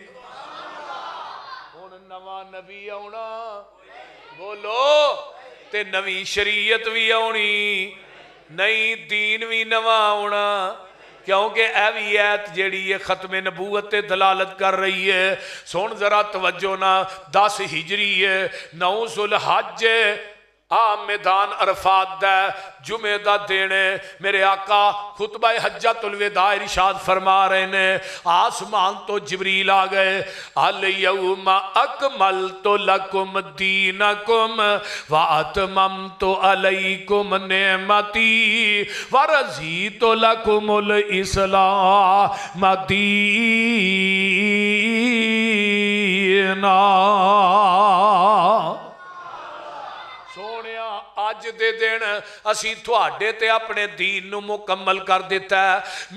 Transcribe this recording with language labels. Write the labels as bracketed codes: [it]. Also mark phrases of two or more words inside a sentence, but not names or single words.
[pa] ہن نواں نبی آؤنا بولو تے نوی شریعت بھی آؤنی نئی دین بھی نواں آؤنا کیونکہ یہ بھی آیت جیڑی ہے ختمِ نبوت تے دلالت کر رہی ہے. سن ذرا توجہ نا 10 ہجری ہے 9 ذوالحج آ میدان عرفات دا جمعے دا دن میرے آقا خطبہ حجۃ الوداع ارشاد فرما رہے نے آسمان توں جبریل آ گئے [ar] اليوم أكملت لكم دينكم وأتممت عليكم نعمتي ورضيت لكم الإسلام دينا. [pa] اج دے دن اسی تہاڈے تے اپنے دین نوں مکمل کر دتا ہے.